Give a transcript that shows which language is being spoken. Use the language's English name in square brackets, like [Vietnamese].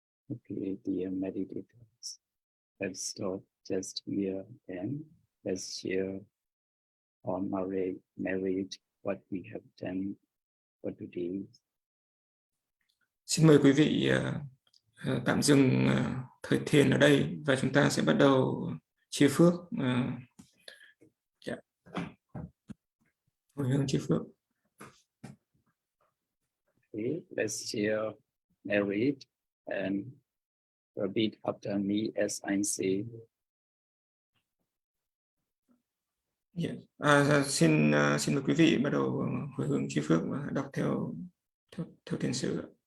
[English] Okay, dear meditators, let's stop just here and let's share on our merit what we have done for today. [Vietnamese] Xin mời quý vị tạm dừng thời thiền ở đây và chúng ta sẽ bắt đầu chia phước, hồi hướng chia phước. [English] Okay, let's share merit and repeat after me as I say. [Vietnamese] Xin mời quý vị bắt đầu hồi hướng chia phước và đọc theo Thiền Sư.